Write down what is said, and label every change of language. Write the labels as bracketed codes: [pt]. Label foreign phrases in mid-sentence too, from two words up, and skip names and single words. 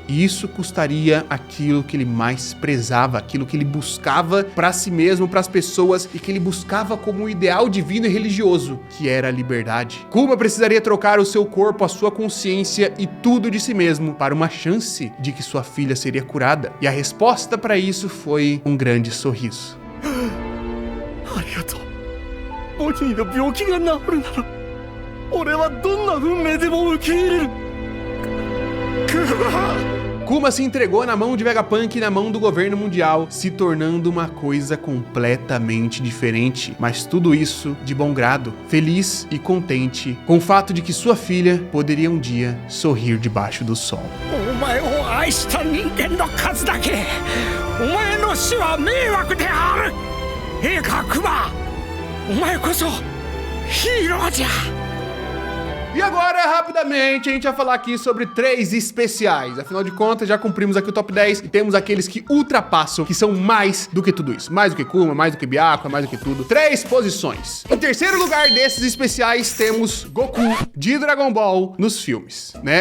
[pt] E isso custaria aquilo que ele mais prezava, aquilo que ele buscava para si mesmo, para as pessoas, e que ele buscava como um ideal divino e religioso, que era a liberdade. Kuma precisaria trocar o seu corpo, a sua consciência e tudo de si mesmo para uma chance de que sua filha seria curada. E a resposta para isso foi um grande sorriso. [ja] ありがとう。ボニーの病気が治るなら俺はどんな運命でも受け入れる。 [pt] Kuma se entregou na mão de Vegapunk e na mão do governo mundial, se tornando uma coisa completamente diferente. Mas tudo isso de bom grado, feliz e contente com o fato de que sua filha poderia um dia sorrir debaixo do sol. [ja] お前を愛した人間の数だけお前の死は迷惑である。いいかクマ、お前こそヒーローじゃ。 [pt] E agora, rapidamente, a gente vai falar aqui sobre 3 especiais. Afinal de contas, já cumprimos aqui o top 10 e temos aqueles que ultrapassam, que são mais do que tudo isso. Mais do que Kuma, mais do que Byakuya, mais do que tudo. 3 posições. Em terceiro lugar desses especiais, temos Goku de Dragon Ball nos filmes, né?